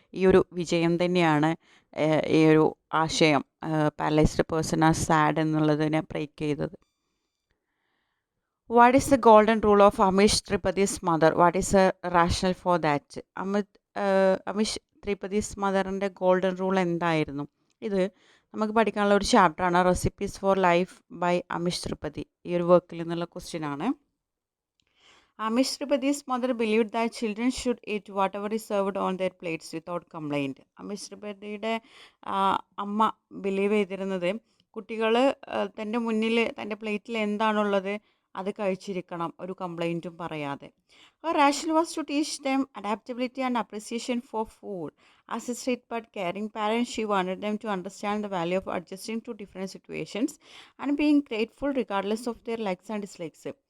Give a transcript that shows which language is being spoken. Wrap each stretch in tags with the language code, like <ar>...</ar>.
<ml>ഈ ഒരു വിജയം തന്നെയാണ് ഈ ഒരു ആശയം</ml> <en>paralysed person are sad</en> <ml>എന്നുള്ളതിനെ ബ്രേക്ക് ചെയ്തത്.</ml> <en>What is the golden rule of Amish Tripadi's mother? What is a rationale for that?</en> <ml>Amish ത്രിപദീസ് മദറിൻ്റെ golden rule എന്തായിരുന്നു? ഇത് നമുക്ക് പഠിക്കാനുള്ള ഒരു ചാപ്റ്ററാണ് recipes four life by Amish ത്രിപദി. ഈ ഒരു വർക്കിൽ നിന്നുള്ള ക്വസ്റ്റ്യൻ ആണ്.</ml> <en>Amish Tripadi's mother believed that children should eat whatever is served on their plates without complaint.</en> <ml>Amish ത്രിപദിയുടെ അമ്മ ബിലീവ് ചെയ്തിരുന്നത് കുട്ടികൾ തൻ്റെ മുന്നിൽ തൻ്റെ പ്ലേറ്റിൽ എന്താണുള്ളത് അത് കഴിച്ചിരിക്കണം, ഒരു കംപ്ലൈൻറ്റും പറയാതെ.</ml> <en>Her rationale was to teach them adaptability and appreciation for food. As a strict but caring parent, she wanted them to understand the value of adjusting to different situations and being grateful regardless of their likes and dislikes.</en>